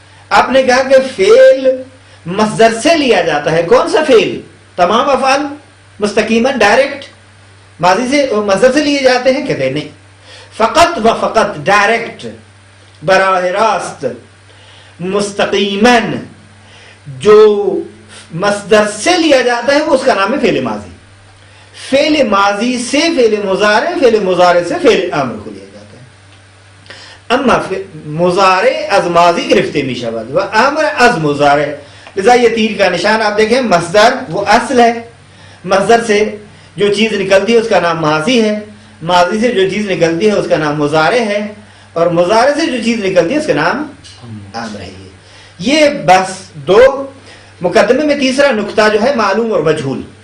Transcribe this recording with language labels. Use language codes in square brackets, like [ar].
[ur] آپ نے کہا کہ فعل مصدر سے لیا جاتا ہے، کون سا فعل؟ تمام افعال مستقیماً ڈائریکٹ ماضی سے مصدر سے لیے جاتے ہیں؟ کہتے ہیں نہیں، فقط و فقط ڈائریکٹ براہ راست مستقیماً جو مصدر سے لیا جاتا ہے وہ اس کا نام ہے فعل ماضی. فعل ماضی سے فعل مضارع، فعل مضارع سے فعل امر کو لیا جاتا ہے. [fa] اما مضارع از ماضی گرفته می شود و امر از مضارع. [ur] لذا یہ تیر کا نشان آپ دیکھیں، مصدر وہ اصل ہے، مصدر سے جو چیز نکلتی ہے اس کا نام ماضی ہے، ماضی سے جو چیز نکلتی ہے اس کا نام مضارع ہے، اور مضارع سے جو چیز نکلتی ہے اس کا نام امر ہے. یہ بس دو مقدمے میں. تیسرا نقطہ جو ہے معلوم اور مجہول.